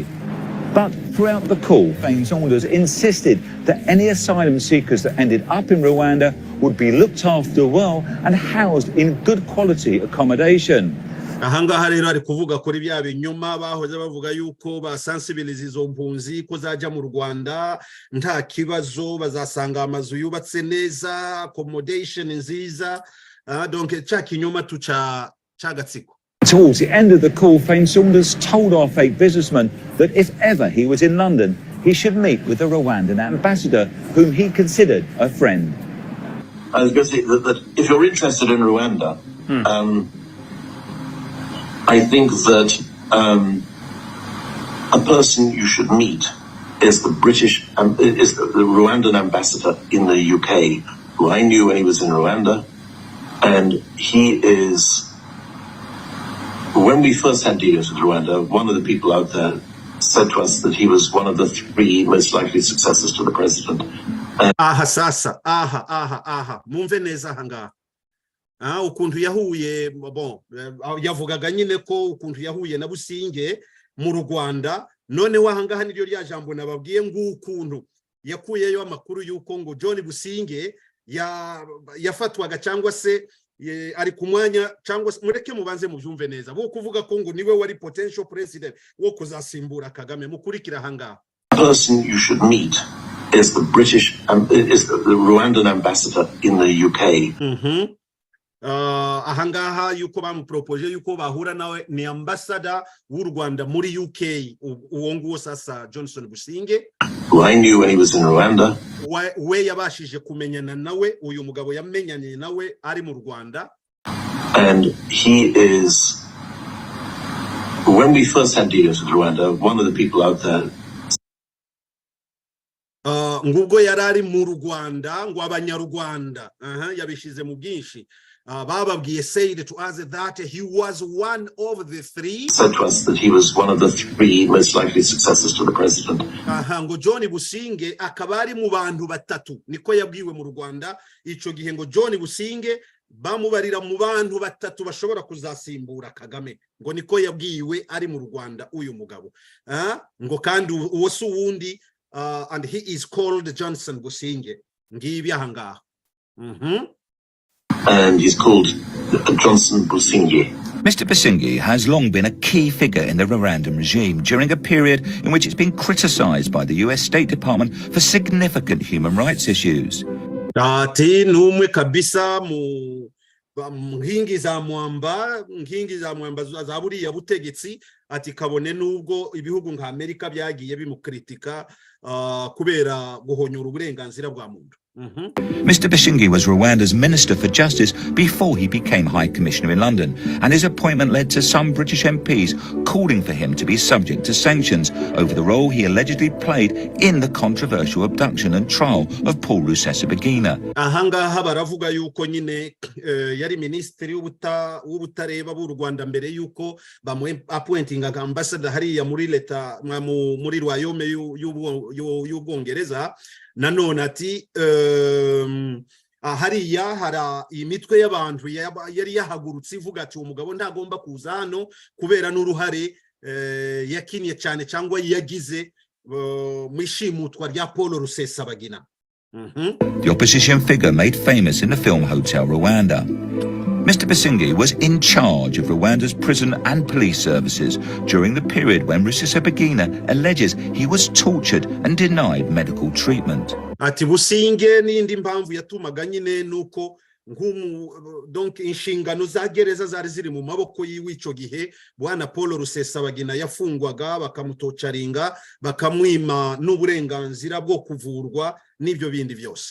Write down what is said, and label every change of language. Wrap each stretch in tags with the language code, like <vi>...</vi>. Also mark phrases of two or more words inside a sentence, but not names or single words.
<en>But throughout the call, Fane Saunders insisted that any asylum seekers that ended up in Rwanda would be looked after well and housed in good quality accommodation.</en> <rw>Ahangaha rero ari kuvuga kuri bya binyuma bahoze bavuga yuko basensibilize izo mpunzi ko zaja mu Rwanda nta kibazo, bazasanga amazu yubatse neza, accommodation nziza, donc cha kinyuma tuca gatsiko.</rw> <en>Towards the end of the call, Fane Saunders told our fake businessman that if ever he was in London, he should meet with the Rwandan ambassador, whom he considered a friend. I was going to say that if you're interested in Rwanda, I think that a person you should meet is the Rwandan ambassador in the UK, who I knew when he was in Rwanda, and he is. When we first had dealings with Rwanda, one of the people out there said to us that he was one of the 3 most likely successors to the president.</en> <rw>Mumve neza hanga. Ukuntu yahuye, bon, yavugaga nyine ko ukuntu yahuye na Busingye mu Rwanda, none wahangaha niryo rya jambo nababwiye ngukuntu yakuyeyo amakuru yuko ngo John Busingye yafatwaga cyangwa se ari kumwanya, cyangwa mureke mubanze mubyumve neza bo kuvuga ko ngo niwe wari</rw> <en>potential president</en> <rw>wo kuzasimbura Kagame. Mukurikira hangaha.</rw> <en>Person you should meet is the Rwandan ambassador in the UK.</en> <rw>Ahangaha yuko bamupropose yuko bahura nawe ni ambassador w'u Rwanda muri UK, uwo nguwo sasa Johnson Busingye,</rw> <en>who I knew when he was in Rwanda.</en> <rw>We yabashije kumenyana nawe, uyu mugabo yamenyanye nawe ari mu Rwanda.</rw> <en>And he is, when we first had dealings with Rwanda, one of the people out there.</en> <rw>Ngubwo yarari mu Rwanda ngo abanyarwanda yabishize mu bwinshi.</rw> <en>Bababwiye said to us that he was one of the 3. Said to us that he was one of the 3 most likely successors to the president.</en> <rw>Ngo John Busingye akaba ari mu bantu batatu, niko yabwiwe mu Rwanda ico gihe, ngo John Busingye bamubarira mu bantu batatu bashobora kuzasimbura Kagame, ngo niko yabwiwe ari mu Rwanda uyu mugabo. Ngo kandi uwo su wundi,</rw> <en>and he is called Johnson Busingye.</en> <rw>Ngibi ahangaha.</rw> <en>And he's called Johnson Busingye. Mr. Busingye has long been a key figure in the Rwandan regime during a period in which it's been criticized by the US State Department for significant human rights issues.</en> <rw>Ati numwe kabisa mu nkingi za mwamba za buriya butegetsi, ati kabone nubwo ibihugu nka Amerika byagiye bimukritika kubera guhonyura uburenganzira bwa muntu.</rw> <en>Mr. Busingye was Rwanda's Minister for Justice before he became High Commissioner in London, and his appointment led to some British MPs calling for him to be subject to sanctions over the role he allegedly played in the controversial abduction and trial of Paul Rusesabagina.</en> <rw>Ahangaha baravuga yuko nyine yari ministeri w'ubutareba b'u Rwanda mbere yuko appointinga ambassador hariya muri Leta muri Royaume y'Ubwongereza. Nanone ati hariya hara imitwe y'abantu yari yahagurutse ivuga ati umugabo ntagomba kuza hano kubera n'uruhare yakiniye cyane cyangwa yagize mu ishimutwa rya Paul Rusesabagina.</rw> <en>The opposition figure made famous in the film Hotel Rwanda. Mr. Busingye was in charge of Rwanda's prison and police services during the period when Rusesabagina alleges he was tortured and denied medical treatment.</en> <rw>Ati Busingye n'indi mpamvu yatumaga nyine nuko donc inshingano za gereza zari ziri mu maboko y'iwico gihe bwana Paul Rusesabagina yafungwaga bakamutocaringa bakamwima n'uburenganzira bwo kuvurwa n'ibyo bindi byose.</rw>